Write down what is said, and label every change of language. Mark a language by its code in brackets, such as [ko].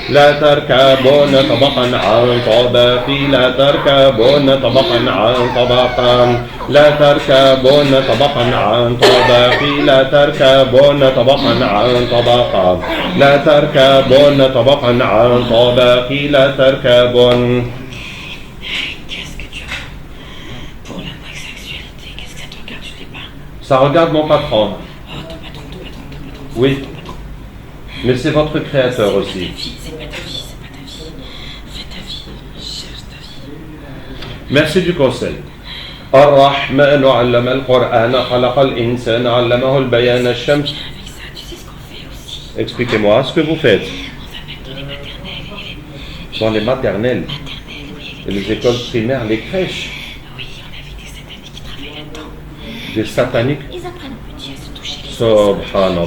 [ar] لا تركبون طبقا عن طبق لا تركبون طبقا عن طبق لا تركبون طبقا عن طبق لا تركبون طبقا عن طبق لا تركبون. [fr] Qu'est-ce que tu as pour la sexualité? Qu'est-ce que ça te regarde? Je sais pas. Ça regarde mon patron. Oh, ton patron. Oui. Ton patron. Mais c'est votre créateur aussi. C'est pas ta vie. Fais ta vie. Cherche ta vie. Merci du conseil. [ar] الرحمن علم القرآن خلق الإنسان علمه البيان الشمس. [fr] Avec ça, tu sais ce qu'on fait aussi? Expliquez-moi ce que vous faites On va mettre dans les maternelles dans les maternelles oui, et les écoles primaires, les crèches, oui, on avait des sataniques qui travaillent là-dedans. des sataniques. Ils apprennent aux petits à se toucher les Subhanallah.